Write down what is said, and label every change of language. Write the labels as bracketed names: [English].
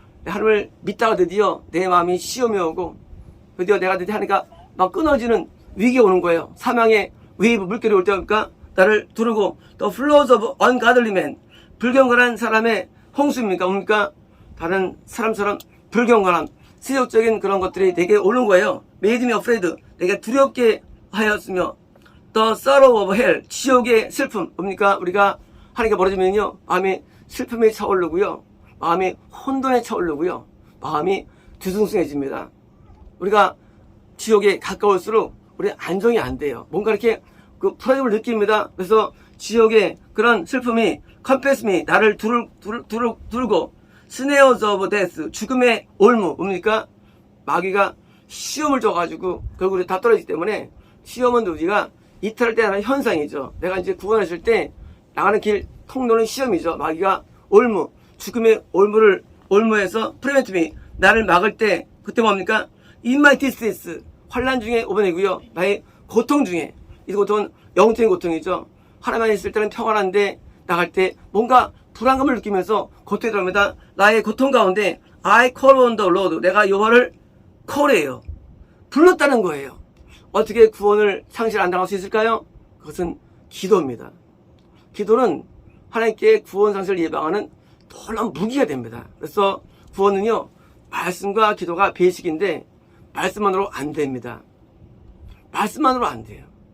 [Korean] 하나님을 믿다가 드디어 내 마음이 시험이 오고 드디어 내가 하니까 막 끊어지는 위기가 오는 거예요. 사망의 웨이브, 물결이 올 때니까 나를 두르고 [English] The flows of ungodly men. [Korean] 불경건한 사람의 홍수입니까? 뭡니까? 다른 사람처럼 불경건함, 세속적인 그런 것들이 내게 오는 거예요. [English] Made me afraid. [Korean] 내게 두렵게 하였으며 [English] The sorrow of hell. [Korean] 지옥의 슬픔. 뭡니까? 우리가 하나님께 멀어지면요 마음이 슬픔이 차오르고요, 마음이 혼돈에 차오르고요, 마음이 뒤숭숭해집니다. 우리가 지옥에 가까울수록 우리 안정이 안 돼요. 뭔가 이렇게 그 불안함을 느낍니다. 그래서 지옥의 그런 슬픔이 컴패스미 나를 두르고 [English] 스네어즈 오브 데스 [Korean] 죽음의 올무 뭡니까? 마귀가 시험을 줘가지고 결국 우리 다 떨어지기 때문에 시험은 우리가 이탈할 때 하는 현상이죠. 내가 이제 구원하실 때 나가는 길 통로는 시험이죠. 마귀가 올무 죽음의 올무에서 [English] 프리벤트미 [Korean] 나를 막을 때 그때 뭡니까? [English] In my distress [Korean] 환난 중에 오번이고요. 나의 고통 중에 이 고통은 영적인 고통이죠. 하나만 있을 때는 평안한데 나갈 때 뭔가 불안감을 느끼면서 고통에 들어갑니다. 나의 고통 가운데 [English] I call on the Lord. [Korean] 내가 여호와를 call해요. 불렀다는 거예요. 어떻게 구원을 상실 안 당할 수 있을까요? 그것은 기도입니다. 기도는 하나님께 구원 상실을 예방하는 놀라운 무기가 됩니다. 그래서 구원은요 말씀과 기도가 베이식인데 말씀만으로 안 됩니다. 말씀만으로 안 돼요.